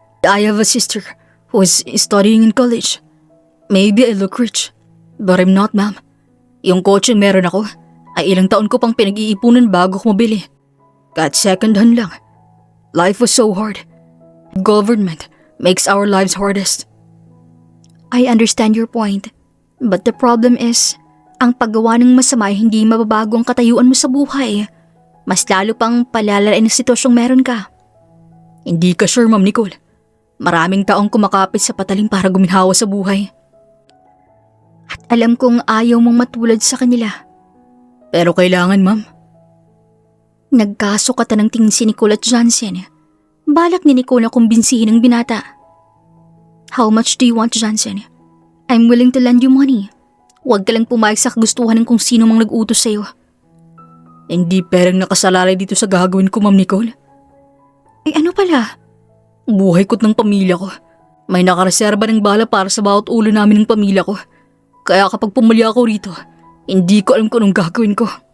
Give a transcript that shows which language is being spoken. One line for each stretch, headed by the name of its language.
English: I have a sister who is studying in college. Maybe I look rich, but I'm not, ma'am.
Filipino: Yung kotse meron ako ay ilang taon ko pang pinag-iipunan bago ko mabili. Kahit second hand lang.
English: Life was so hard. Government makes our lives hardest. I understand your point, but the problem is,
Filipino: ang paggawa ng masama ay hindi mababago ang katayuan mo sa buhay. Mas lalo pang palalarain ang sitwasyong meron ka. Hindi ka sure, Ma'am Nicole. Maraming taong kumakapit sa patalim para guminhawa sa buhay. At alam kong ayaw mong matulad sa kanila. Pero kailangan, ma'am. Nagkasukatan ng tingin si Nicole at Johnson. Balak ni Nicole na kumbinsihin ang binata.
English: How much do you want, Johnson? I'm willing to lend you money.
Filipino: Huwag ka lang pumayag sa kagustuhan ng kung sino mang nag-utos sa'yo. Hindi perang nakasalalay dito sa gagawin ko, Ma'am Nicole. Ay ano pala? Buhay ko't ng pamilya ko. May nakareserba ng bala para sa bawat ulo namin ng pamilya ko. Kaya kapag pumuli ako rito, hindi ko alam kung anong gagawin ko.